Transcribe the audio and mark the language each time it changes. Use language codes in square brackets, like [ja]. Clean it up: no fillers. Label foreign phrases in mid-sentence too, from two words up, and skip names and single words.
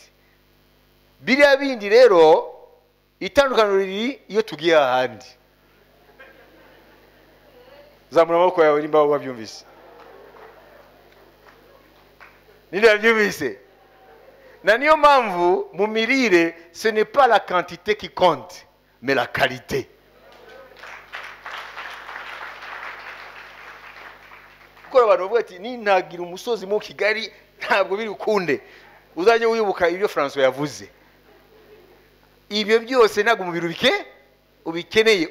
[rw] Biriya bindi rero itandukaniro riri iyo tugiye ahandi. Zamura amaboko yawe nimba wabyumvise. Ninde wabyumvise? Na niyo mpamvu mu mirire, [fr] ce n'est pas la quantité qui compte, mais la qualité. [rw] Kuko abantu bavuga ati nintagira umusozi mu Kigali ntabwo biri ukunde. Uzajye wibuka ibyo François yavuze. Ibyo byose ntabwo umubiri ubikeneye.